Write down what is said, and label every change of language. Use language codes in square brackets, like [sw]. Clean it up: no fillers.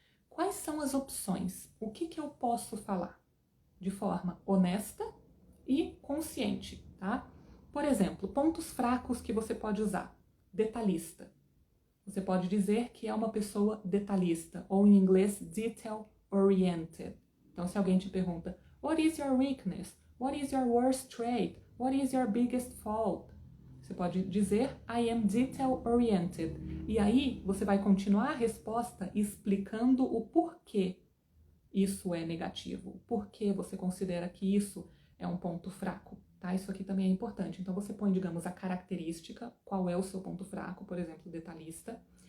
[pt] Quais são as opções? O que eu posso falar? De forma honesta e consciente, tá? Por exemplo, pontos fracos que você pode usar. Detalhista. Você pode dizer que é uma pessoa detalhista, ou em inglês, detail-oriented. Então, se alguém te pergunta, [en] what is your weakness? What is your worst trait? What is your biggest fault? [pt] Você pode dizer, [en] I am detail-oriented. [pt] E aí, você vai continuar a resposta explicando o porquê isso é negativo. Por que você considera que isso é um ponto fraco, tá? Isso aqui também é importante. Então, você põe, digamos, a característica, qual é o seu ponto fraco, por exemplo, detalhista.